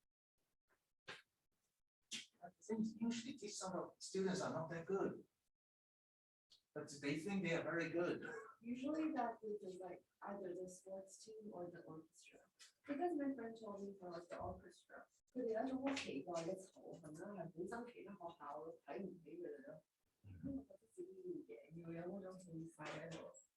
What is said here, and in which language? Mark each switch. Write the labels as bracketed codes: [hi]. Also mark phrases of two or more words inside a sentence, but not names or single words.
[en] I think usually these sort of students are not that good. But they think they are very good. Usually that group is like either the sports team or the orchestra. Because my friend told me for like the orchestra. [yue] 佢哋有一種好奇怪嘅仇恨啦，係本身其他學校睇唔起佢哋咯，覺得自己要贏，要有嗰種氣勢喺度。